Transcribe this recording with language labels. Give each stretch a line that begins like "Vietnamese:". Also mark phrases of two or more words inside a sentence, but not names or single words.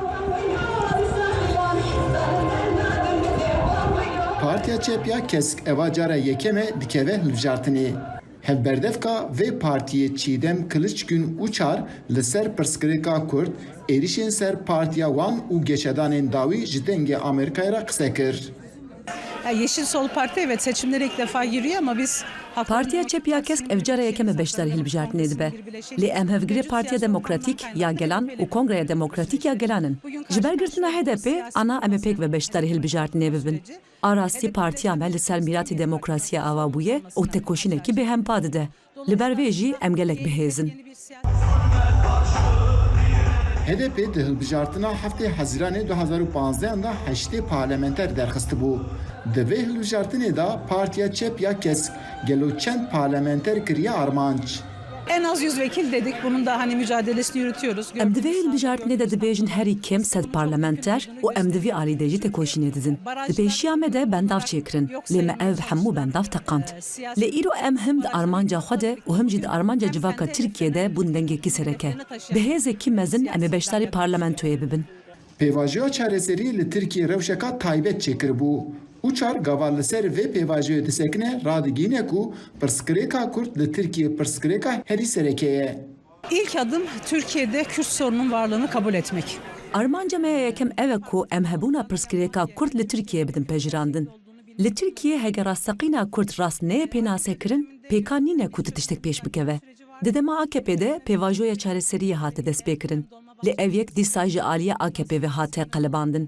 Kurdish: Partiya Çep ya Kesk eva cara yekeme dikeve hilbijartinê. Hevberdevka vê partiyê Çîdem Kılıçgün Uçar li ser pirsgirêka Kurd êrişên ser Partiya wan û geşedanên dawî ji dengê Amerîkayê re qise kir.
Turkish: Yeşil Sol Parti evet seçimlere ilk defa giriyor ama biz
Kurdish: Partiya Çep ya Kesk evcara yekeme beşdar hilbijartinê dibe. Lê em hevgirê Partiya Demokratîk ya Gelan û Kongreya Demokratîk ya Gelanin. Ji ber girtina HDP ana em ê pêk ve beşdar hilbijartinê bibin. Arastî partiya me li ser mîratê demokrasiya ava bûye û tekoşînekî bêhempa dide. Li ber vê jî em gelek bihêzin. HDP di hilbijartina heftê Hezîranê 2015 da 8 parlamenter derxist bû. Di vê hilbijartinê da Partiya Çep ya Kesk gelo çend parlamenter kiriye armanc.
Turkish: En az 100 vekil dedik. Bunun da hani mücadelesini yürütüyoruz.
Kurdish: Em divê hilbijartinê de dibêjin herî kêm sed parlamenter û em divî alî jî tekoşînê didin. Di pêşiya me de bendav çêkirin. Lê me ev hemû bendav teqand. Lê îro em him di armanca xwe de û him jî di armanca civaka Tirkiyeyê bûn dengekî sereke. Bi hêzekî mezin em ê beşdarî parlamentoyê bibin. Pêvajiya çareserî li Tirkiye rewşeka taybet çêkiribû. Uçar gava li ser vê pêvajiyê disekine radigîne ku pirsgirêka Kurd li Tirkiye pirsgirêka herî sereke ye.
Turkish: İlk adım Türkiye'de Kürt sorunun varlığını kabul etmek.
Kurdish: Armanca me yekem ev ku em hebûna pirsgirêka Kurd li Tirkiye bidin pejirandin. Li Tirkiye heger rastseqîna Kurd rast neyê pênasê kirin, pêkan nîne ku tiştek pêş bikeve. Di dema AKP'de pêvajoya çareseriyê hate destpêkirin. Lê ev yek dîsa ji aliya AKP ve hate qelebandin.